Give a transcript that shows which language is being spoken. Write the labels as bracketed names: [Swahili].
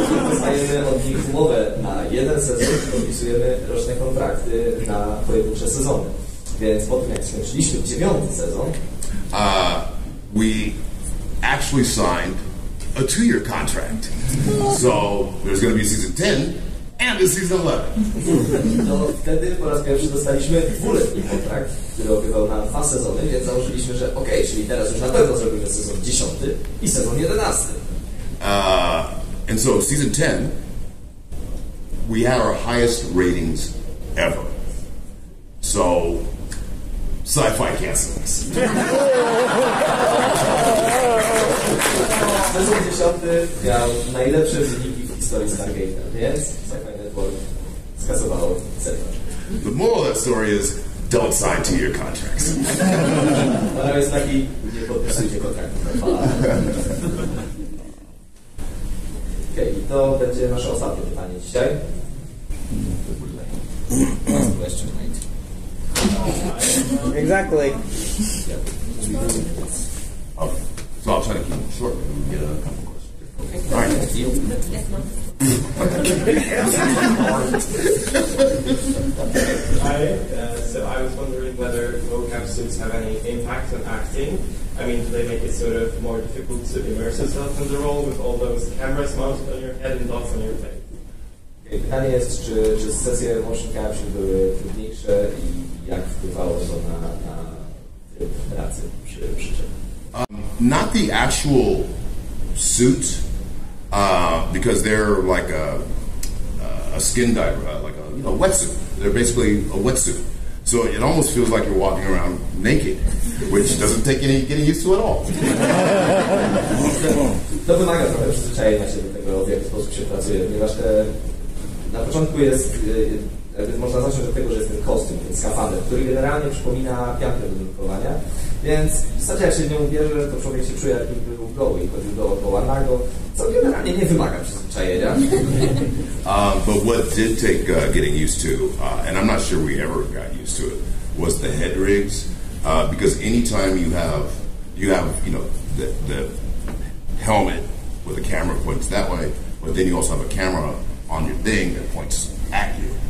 [Polish] dostajemy od nich umowę na 1 sezon i podpisujemy roczne kontrakty na pojedyncze sezony. Więc po tym, jak skończyliśmy 9. sezon, [English] we actually signed a 2-year contract. So there's going to be season 10 And it's season 11. [Polish] No wtedy po raz pierwszy dostaliśmy 2-letni kontrakt, który opiewał na 2 sezony, więc założyliśmy, że okej, czyli teraz już na pewno zrobimy sezon 10 i sezon 11. [English] And so season 10, we had our highest ratings ever. So sci-fi canceled us. [Polish] Sezon 10 miał najlepsze wyniki w historii StarGate'a, więc Sci-Fi Network skasowało serial. [English] The moral of that story is don't sign 2-year contracts. [Polish] Ale jest taki, nie podpisujcie kontraktu na 2 lata. Okej, i to będzie nasze ostatnie pytanie dzisiaj. [English] Last question, right? Exactly. Okay. So I'll try to keep it short. We can get a couple questions. All right. Hi. So I was wondering whether mocap suits have any impact on acting. I mean, do they make it sort of more difficult to immerse yourself in the role with all those cameras mounted on your head and dots on your face? [Polish] Pytanie jest, czy sesje motion capture były trudniejsze i jak wpływało to na tryb pracy przy czym? [English] Not the actual suit, because they're like a skin diver, like a wetsuit. They're basically a wetsuit. So it almost feels like you're walking around naked, which doesn't take any getting used to at all. [Polish] To wymaga trochę przyzwyczajenia się do tego, w jaki sposób się pracuje, ponieważ na początku jest, można zacząć od tego, że jest ten kostium, ten skafander, który generalnie przypomina piankę do nurkowania, więc w zasadzie jak się w nią ubierze, to człowiek się czuje, jakby był goły i chodził dookoła nago, co generalnie nie wymaga przyzwyczajenia. [English] But what did take getting used to, and I'm not sure we ever got used to it, was the head rigs, because anytime you have the helmet where the camera points that way, but then you also have a camera on your thing that points at you.